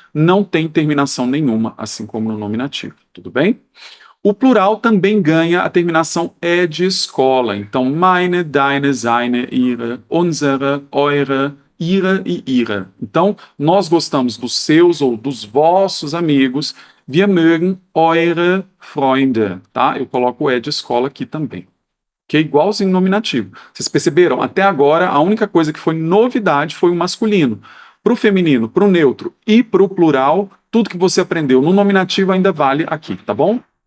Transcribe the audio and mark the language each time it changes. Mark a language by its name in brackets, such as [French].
[Portuguese] não tem terminação nenhuma, assim como no nominativo, tudo bem? O plural também ganha a terminação é de escola. [German] Então, meine, deine, seine, ihre, unsere, eure, ihre e ihre. [Portuguese] Então, nós gostamos dos seus ou dos vossos amigos. [German] Wir mögen eure Freunde, tá? [Portuguese] Eu coloco o é de escola aqui também. Que é igualzinho nominativo. Vocês perceberam? Até agora, a única coisa que foi novidade foi o masculino. Para o feminino, para o neutro e para o plural, tudo que você aprendeu no nominativo ainda vale aqui, tá bom?